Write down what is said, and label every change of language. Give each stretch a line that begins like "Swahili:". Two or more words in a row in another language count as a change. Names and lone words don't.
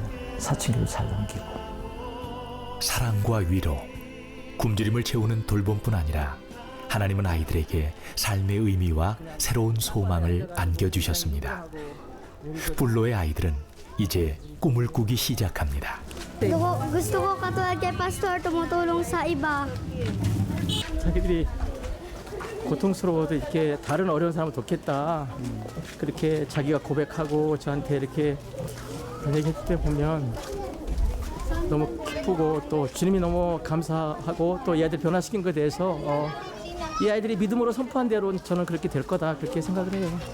Korean: 사춘기도 잘 넘기고. 사랑과 위로, 굶주림을 채우는 돌봄뿐 아니라 하나님은 아이들에게 삶의 의미와 새로운 소망을 안겨주셨습니다. 플로의 아이들은 이제 꿈을 꾸기 시작합니다.
Filipino: Gusto ko katulad kay Pastor, tumutulong sa iba.
Korean: 자기들이 고통스러워도 이렇게 다른 어려운 사람을 돕겠다. 그렇게 자기가 고백하고 저한테 이렇게 얘기했을 때 보면 너무 기쁘고 또 주님이 너무 감사하고 또 이 아이들 변화시킨 것에 대해서 이 아이들이 믿음으로 선포한 대로 저는 그렇게 될 거다 그렇게 생각을 해요.